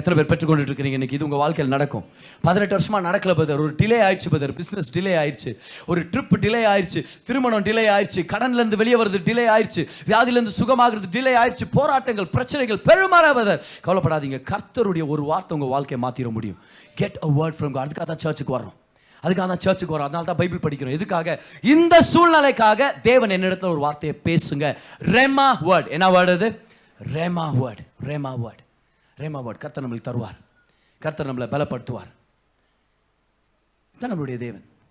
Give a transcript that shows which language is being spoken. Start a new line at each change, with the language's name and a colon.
Tamil: எத்தனை பேர் பெற்றுக்கொண்டு இருக்கிறீங்க இன்னைக்கு? இது உங்க வாழ்க்கையில் நடக்கும். 18 வருஷமா நடக்கல பதர். ஒரு டிலே ஆயிடுச்சு பதர். பிசினஸ் டிலே ஆயிடுச்சு, ஒரு ட்ரிப் டிலே ஆயிடுச்சு, திருமணம் டிலே ஆயிடுச்சு, கடன்ல இருந்து வெளியே வருது டிலே ஆயிடுச்சு, வியாதியில இருந்து சுகமாகிறது டிலே ஆயிடுச்சு, போராட்டங்கள், பிரச்சனைகள் பெருமாற பதர். கவலைப்படாதீங்க, கர்த்தருடைய ஒரு வார்த்தை உங்க வாழ்க்கையை மாத்திர முடியும்.
English: Get a word from God.
Tamil: அதுக்காக தான் சர்ச்சுக்கு வரோம். அதனால தான் பைபிள் படிக்கிறோம். எதுக்காக? இந்த சூழ்நிலைக்காக தேவன் என்னிடத்துல ஒரு வார்த்தையை பேசுங்க. ரெமா வேர்ட். என்ன வேர்ட் அது? ரெமா வேர்ட். ரெமா வேர்ட். Rhema word. கர்த்தர் நம்மளுக்கு தருவார். கர்த்தர் நம்மளை பலப்படுத்துவார். தான் நம்மளுடைய தேவன்.